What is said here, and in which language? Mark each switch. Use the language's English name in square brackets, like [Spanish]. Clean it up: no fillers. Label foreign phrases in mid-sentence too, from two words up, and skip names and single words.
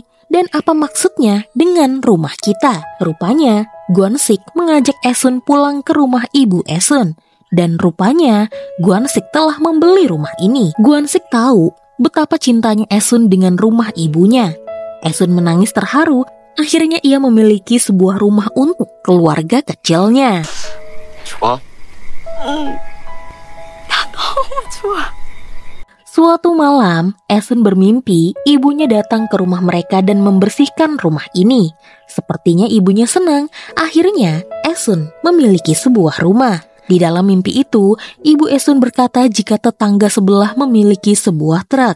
[Indonesian] Dan apa maksudnya dengan rumah kita? Rupanya, Gwansik mengajak Esun pulang ke rumah ibu Esun. Dan rupanya, Gwansik telah membeli rumah ini. Gwansik tahu betapa cintanya Esun dengan rumah ibunya. Esun menangis terharu. Akhirnya ia memiliki sebuah rumah untuk keluarga kecilnya. [Korean] 좋아? 나 너무 좋아. [Indonesian] Suatu malam, Esun bermimpi ibunya datang ke rumah mereka dan membersihkan rumah ini. Sepertinya ibunya senang. Akhirnya, Esun memiliki sebuah rumah. Di dalam mimpi itu, ibu Esun berkata jika tetangga sebelah memiliki sebuah truk.